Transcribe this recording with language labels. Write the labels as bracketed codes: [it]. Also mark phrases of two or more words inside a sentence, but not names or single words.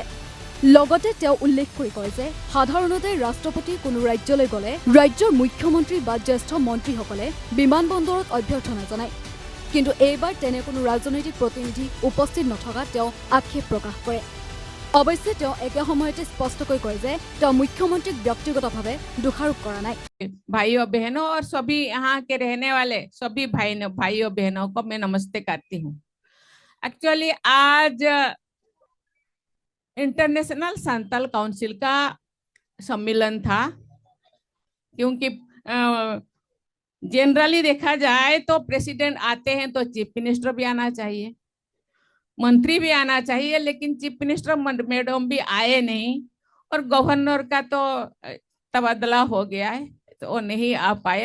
[as] লগতে তেওঁ উল্লেখ কৰি কয় যে সাধাৰণতে ৰাষ্ট্ৰপতি কোনো ৰাজ্যলৈ গ'লে ৰাজ্যৰ মুখ্যমন্ত্ৰী বা জ্যেষ্ঠ মন্ত্ৰীসকলে বিমানবন্দৰত অভ্যৰ্থনা জনায়, কিন্তু এইবাৰ তেনে কোনো ৰাজনৈতিক প্ৰতিনিধি উপস্থিত নথকা তেওঁ আক্ষেপ প্ৰকাশ কৰে। অৱশ্যে তেওঁ একে সময়তে স্পষ্টকৈ কয় যে তেওঁ মুখ্যমন্ত্ৰীক ব্যক্তিগতভাৱে দোষাৰোপ কৰা নাই। [hi] भाइयों बहनों और सभी यहाँ के रहने वाले सभी भाइयों बहनों को मैं नमस्ते करती हूँ। एक्चुअली आज इंटरनेशनल संथाल काउंसिल का सम्मेलन था, क्योंकि जनरली देखा जाए तो प्रेसिडेंट आते हैं तो [en] Chief Minister [hi] भी आना चाहिए, मंत्री भी आना चाहिए, लेकिन [en] Chief Minister madam [hi] भी आए नहीं और गवर्नर का तो तबादला हो गया है तो वो नहीं आ पाए।